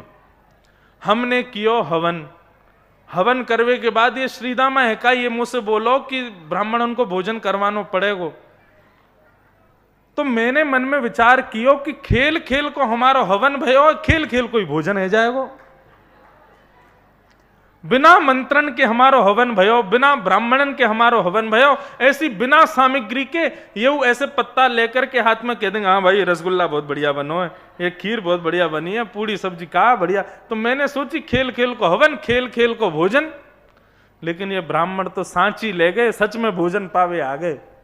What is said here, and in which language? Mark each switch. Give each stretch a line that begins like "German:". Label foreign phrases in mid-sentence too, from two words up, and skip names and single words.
Braj: हमने कियो हवन, हवन करवे के बाद ये श्रीदामा है का ये मुझसे बोलो कि ब्राह्मण उनको भोजन करवानो पड़ेगो। तो मैंने मन में विचार कियो कि खेल खेल को हमारा हवन भयो, खेल खेल को ही भोजन है जाएगो। बिना मंत्रण के हमारो हवन भयो, बिना ब्राह्मणन के हमारो हवन भयो, ऐसी बिना सामग्री के ये ऐसे पत्ता लेकर के हाथ में कह देंगे हाँ भाई रसगुल्ला बहुत बढ़िया बनो है, ये खीर बहुत बढ़िया बनी है, पूरी सब्जी का बढ़िया। तो मैंने सोची खेल खेल को हवन, खेल खेल को भोजन। लेकिन ये ब्राह्मण तो सांची ले गए, सच में भोजन पावे आ गए।